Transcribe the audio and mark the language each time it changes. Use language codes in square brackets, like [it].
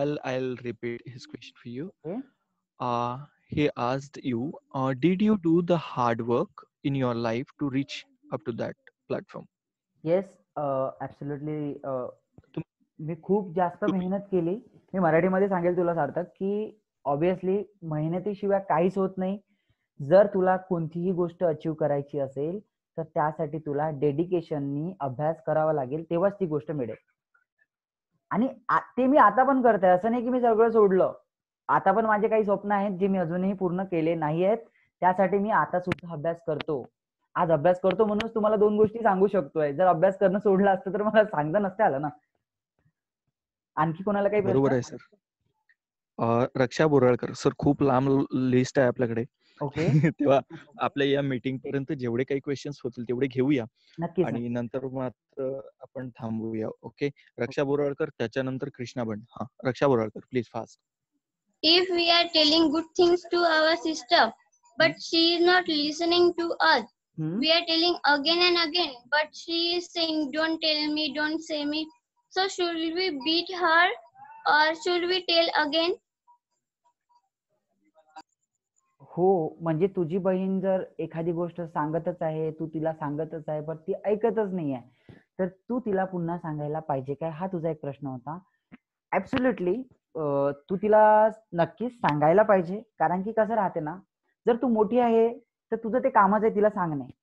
[en] I'll repeat his question for you. Okay. He asked you, did you do the hard work in your life to reach up to that platform? [mr] Yes, absolutely. मी खूप जास्त मेहनत केली. मी मराठीमध्ये सांगेल तुला सार्थक की obviously मेहनतीशिवाय काहीच होत नाही. जर तुला कोणतीही गोष्ट अचीव करायची असेल तर त्यासाठी तुला डेडिकेशननी अभ्यास करावा लागेल, तेव्हाच ती गोष्ट मिळेल. आणि ते मी आता पण करते, असं नाही की मी सगळं सोडलं. आता पण माझे काही स्वप्न आहेत जे मी अजूनही पूर्ण केले नाही आहेत. त्यासाठी मी आता सुद्धा अभ्यास करतो. आज अभ्यास करतो म्हणूनच तुम्हाला 2 गोष्टी सांगू शकतोय. जर अभ्यास करणं सोडलं असतं तर मला सांगता नसतं आलं ना. आणखी कोणाला काही बरोबर आहे, सर. रक्षा बोराळकर सर, खूप लांब लिस्ट आहे आपल्याकडे. ओके. तेव्हा आपल्या या मीटिंग पर्यंत जेवढे काही क्वेश्चन्स होतील तेवढे घेऊया नक्कीच. आणि नंतर मात्र आपण थांबूया. ओके, रक्षा बोराळकर, त्याच्यानंतर कृष्णा बंड. हा, रक्षा Boralkar, please fast. [en] If we are telling good things to our sister, but she is not listening to us, we are telling again and again, but she is saying, don't tell me, don't say me. So should we beat her or should we tell again? [mr] हो, म्हणजे तुझी बहीण जर एखादी गोष्ट सांगतच आहे, तू तिला सांगतच आहे, पण ती ऐकतच नाहीये, तर तू तिला पुन्हा सांगायला पाहिजे काय, हा तुझा एक प्रश्न होता. ऍब्सोल्युटली. तू तिला नक्कीच सांगायला पाहिजे, कारण की कसं राहते ना, जर तू मोठी आहे तर तुझं ते कामच आहे तिला सांगणे.